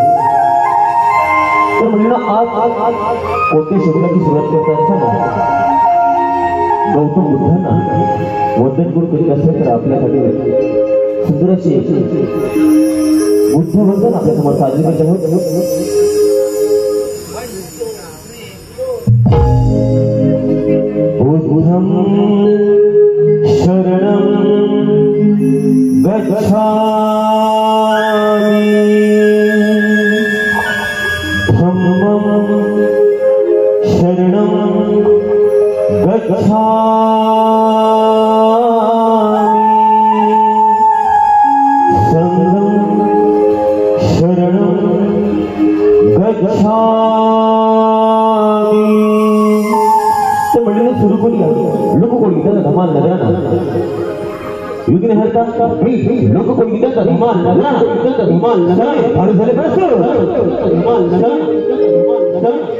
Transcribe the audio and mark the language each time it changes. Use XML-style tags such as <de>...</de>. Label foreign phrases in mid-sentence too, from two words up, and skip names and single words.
<mr>तर मंडळींनो आज कोणत्या शब्दाची सुरुवात करत असताना गौतम बुद्धांना वंदन करून करीत असेल तर आपल्यासाठी सुंदर अशी बुद्ध वंदन आपल्या समोर साजरी करत आहोत.</mr> <pi>बुद्धं शरणं गच्छामि धम्मं शरणं गच्छामि संघं शरणं गच्छामि.</pi> <mr>तर मंडळी सुरू करूया लोकगीताचा धमाल नगराना. युगने हरता लोकगीताचा धमाल नगराना धमाल नगराने फार झाले बस धमाल नगराना.</mr>